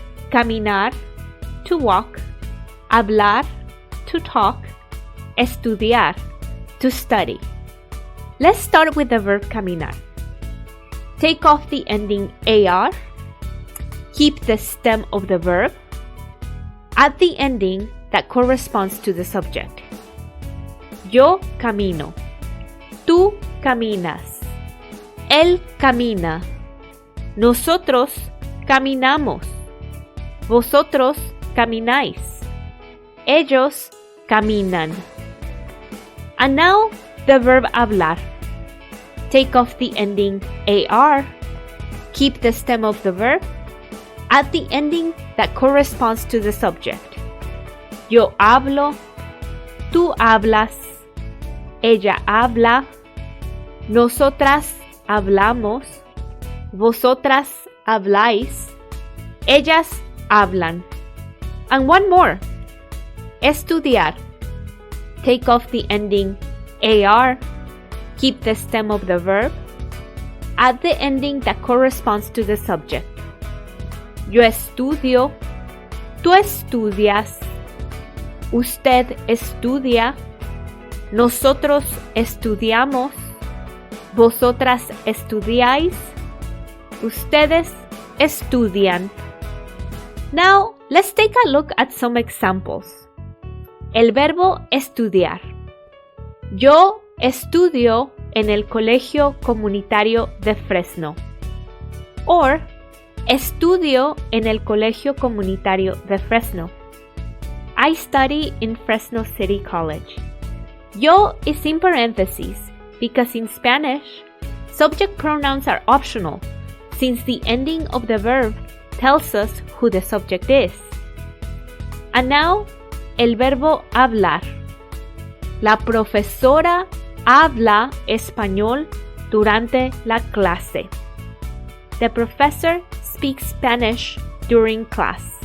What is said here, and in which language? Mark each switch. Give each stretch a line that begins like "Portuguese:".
English: Caminar, to walk, hablar, to talk, estudiar, to study. Let's start with the verb caminar. Take off the ending AR, keep the stem of the verb, add the ending that corresponds to the subject.
Spanish: Yo camino, tú caminas, él camina, nosotros caminamos, vosotros camináis, ellos caminan.
English: And now the verb hablar. Take off the ending AR, keep the stem of the verb, add the ending that corresponds to the subject.
Spanish: Yo hablo, tú hablas, ella habla, nosotras hablamos, vosotras habláis, ellas hablan.
English: And one more. Estudiar. Take off the ending AR, keep the stem of the verb, add the ending that corresponds to the subject.
Spanish: Yo estudio, tú estudias, usted estudia, nosotros estudiamos, vosotras estudiáis, ustedes estudian.
English: Now, let's take a look at some examples.
Spanish: El verbo estudiar. Yo estudio en el Colegio Comunitario de Fresno. Or, estudio en el Colegio Comunitario de Fresno.
English: I study in Fresno City College. Yo is in parentheses because in Spanish, subject pronouns are optional since the ending of the verb tells us who the subject is. And now,
Spanish: el verbo hablar. La profesora habla español durante la clase.
English: The professor speaks Spanish during class.